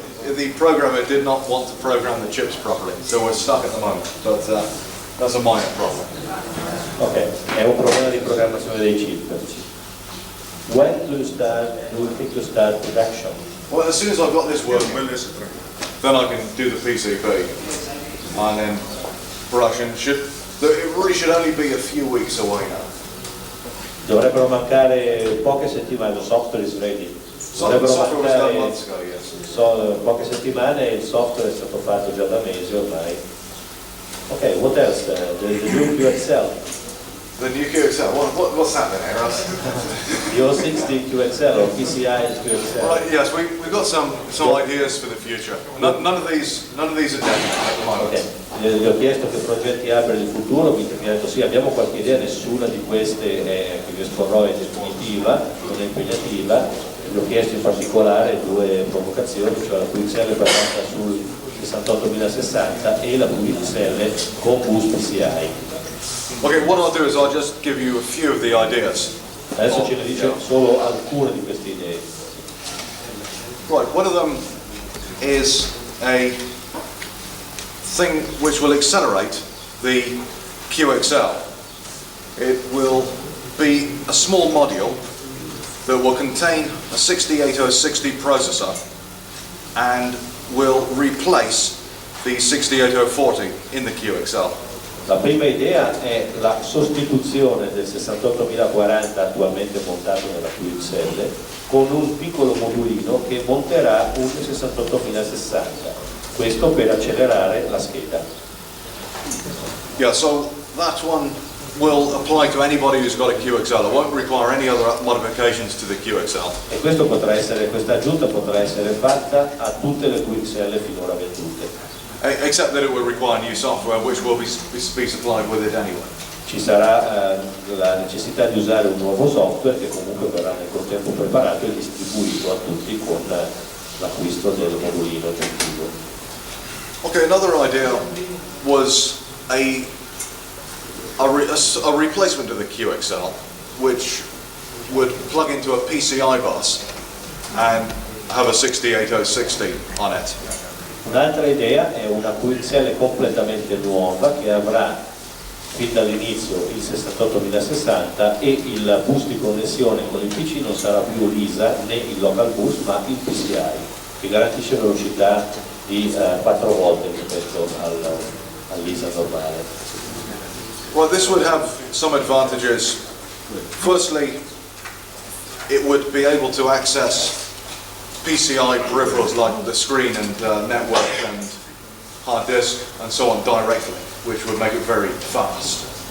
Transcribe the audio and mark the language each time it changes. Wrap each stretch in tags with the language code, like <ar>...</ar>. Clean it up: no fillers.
<en>The programmer did not want to program the chips properly, so we're stuck at the moment. But that's a minor problem.</en> <it>Ok, è un problema di programmazione dei chip.</it> <en>When do you think you start production? Well, as soon as I've got this working, then I can do the PCB, and then production it really should only be a few weeks away now.</en> <it>Dovrebbero mancare poche settimane, lo software</it> <en>is ready. Software was done months ago, yes.</en> <it>Poche settimane e il software è stato fatto già da mesi ormai.</it> <en>Ok, what else? The new QXL. The new QXL, what's that then, Eros? The 060 QXL or PCI QXL. Right, yes, we've got some ideas for the future. None of these are definite at the moment. Okay.</en> <it>Gli ho chiesto che progetti ha per il futuro, quindi mi ha detto sì, abbiamo qualche idea, nessuna di queste che vi esporrò è definitiva, non è impegnativa. Gli ho chiesto in particolare due provocazioni, cioè la QXL basata sul 68060 e la QXL con bus PCI.</it> <en>Okay, what I'll do is I'll just give you a few of the ideas.</en> <it>Adesso ce ne dice solo alcune di queste idee.</it> <en>Right, one of them is a thing which will accelerate the QXL. It will be a small module that will contain a 68060 processor and will replace the 68040 in the QXL.</en> <it>La prima idea è la sostituzione del 68040 attualmente montato nella QXL con un piccolo modulino che monterà un 68060, questo per accelerare la scheda.</it> <en>Yeah, so that one will apply to anybody who's got a QXL. It won't require any other modifications to the QXL.</en> <it>E questa aggiunta potrà essere fatta a tutte le QXL finora vendute.</it> <en>Except that it will require new software which will be supplied with it anyway.</en> <it>Ci sarà la necessità di usare un nuovo software che comunque verrà nel contempo preparato e distribuito a tutti con l'acquisto del modulino aggiuntivo.</it> <en>Okay, another idea was a replacement of the QXL which would plug into a PCI bus and have a 68060 on it.</en> <it>Un'altra idea è una QXL completamente nuova che avrà fin dall'inizio il 68060 e il bus di connessione con il PC non sarà più l'ISA né il local bus ma il PCI che garantisce velocità di 4 volte rispetto all'ISA normale.</it> <en>Well, this would have some advantages. Firstly, it would be able to access PCI peripherals like the screen and network and hard disk and so on directly, which would make it very fast.</en>